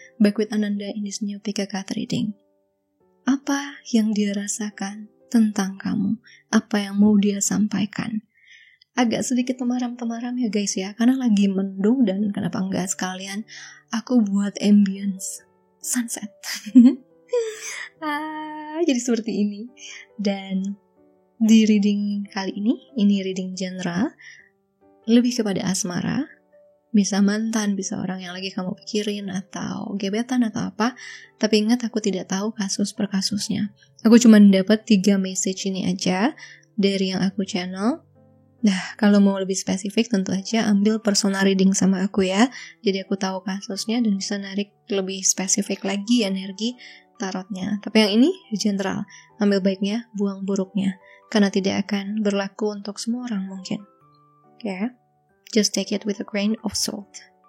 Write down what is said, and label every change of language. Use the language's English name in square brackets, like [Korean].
[English] Back with Ananda in this new PK card reading. [Indonesian] Apa yang dia rasakan tentang kamu? Apa yang mau dia sampaikan? Agak sedikit temaram-temaram ya guys ya, karena lagi mendung dan kenapa enggak sekalian aku buat ambience sunset. Jadi seperti ini. Dan di reading kali ini reading general, lebih kepada asmara. Bisa mantan, bisa orang yang lagi kamu pikirin, atau gebetan, atau apa. Tapi ingat, aku tidak tahu kasus per kasusnya. Aku cuma dapat 3 message ini aja dari yang aku channel. Nah, kalau mau lebih spesifik, tentu aja ambil personal reading sama aku ya. Jadi aku tahu kasusnya dan bisa narik lebih spesifik lagi energi tarotnya. Tapi yang ini general. Ambil baiknya, buang buruknya. Karena tidak akan berlaku untuk semua orang mungkin. Ya. [English] Just take it with a grain of salt.